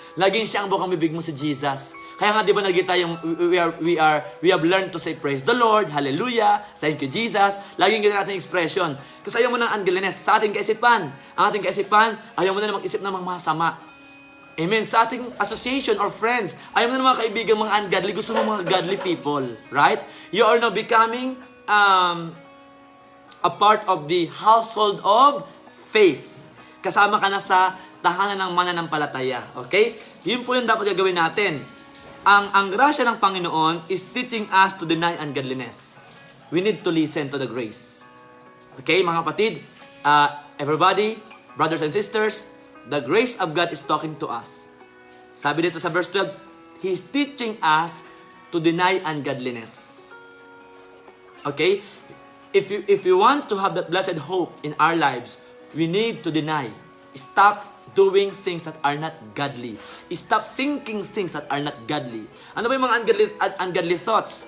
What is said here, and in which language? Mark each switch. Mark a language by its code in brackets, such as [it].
[tl] Laging siya ang bukang bibig mo si Jesus. Kaya nga, di ba nagkita yung [en] we have learned to say praise the Lord, hallelujah, thank you Jesus. [tl] Laging ganyan natin expression. Kasi ayaw mo ng ungodliness sa ating kaisipan. Ang ating kaisipan, ayaw mo na mag-isip ng mga masama. Amen. Sa ating association or friends, ayaw mo na mga kaibigan, mga ungodly, gusto mo mga godly people. [en] Right? You are now becoming a part of the household of faith. [tl] Kasama ka na sa tahanan ng mananampalataya. Okay? Yun po yung dapat gagawin natin. Ang grasya ng Panginoon [en] is teaching us to deny ungodliness. We need to listen to the grace. Okay, [tl] mga kapatid, [en] everybody, brothers and sisters, the grace of God is talking to us. [tl] Sabi dito sa [en] verse 12, He is teaching us to deny ungodliness. Okay? If you want to have that blessed hope in our lives, we need to deny. Stop doing things that are not godly. Stop thinking things that are not godly. [tl] Ano ba yung mga ungodly thoughts?